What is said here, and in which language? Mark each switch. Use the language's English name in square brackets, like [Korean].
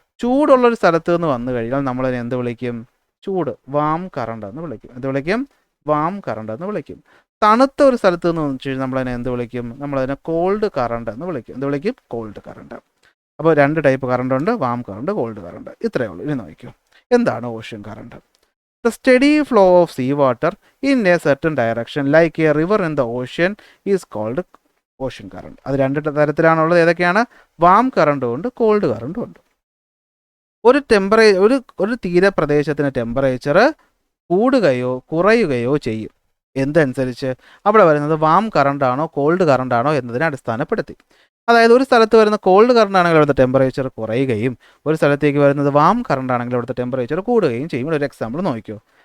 [Malayalam] ചൂടുള്ളൊരു സ്ഥലത്ത് നിന്ന് വന്നു കഴിഞ്ഞാൽ നമ്മളതിനെ എന്ത് വിളിക്കും? ചൂട്, വാം കറണ്ട് എന്ന് വിളിക്കും. എന്ത് വിളിക്കും? വാം കറണ്ട് എന്ന് വിളിക്കും. തണുത്ത ഒരു സ്ഥലത്ത് നിന്ന് വന്നു കഴിഞ്ഞാൽ നമ്മളതിനെ എന്ത് വിളിക്കും? നമ്മളതിനെ കോൾഡ് കറണ്ട് എന്ന് വിളിക്കും. എന്ത് വിളിക്കും? Called current. അപ്പോൾ 2 ടൈപ്പ് കറണ്ട് ഉണ്ട്, വാം കറണ്ട്, കോൾഡ് കറണ്ട്. ഇത്രയേ ഉള്ളൂ. ഇനി നോക്കിയോ, എന്താണ് ocean current? [English] The steady flow of seawater in a certain direction, like a river in the ocean, is called ocean current. [Malayalam] അത് 2 തരത്തിലാണുള്ളത്. ഏതൊക്കെയാണ്? വാം കറണ്ടും ഉണ്ട്, കോൾഡ് കറണ്ടും ഉണ്ട്. ഒരു തീരപ്രദേശത്തിന് ടെമ്പറേച്ചർ കൂടുകയോ കുറയുകയോ ചെയ്യും. എന്തനുസരിച്ച്? അവിടെ വരുന്നത് വാം കറണ്ടാണോ കോൾഡ് കറണ്ടാണോ എന്നതിനെ അടിസ്ഥാനപ്പെടുത്തി. അതായത് ഒരു സ്ഥലത്ത് വരുന്ന കോൾഡ് കറണ്ട് ആണെങ്കിൽ അവിടുത്തെ ടെമ്പറേച്ചർ കുറയുകയും ഒരു സ്ഥലത്തേക്ക് വരുന്നത് വാം കറണ്ട് ആണെങ്കിൽ അവിടുത്തെ ടെമ്പറേച്ചർ കൂടുകയും ചെയ്യും. ഇവിടെ ഒരു എക്സാമ്പിൾ നോക്കിയോ.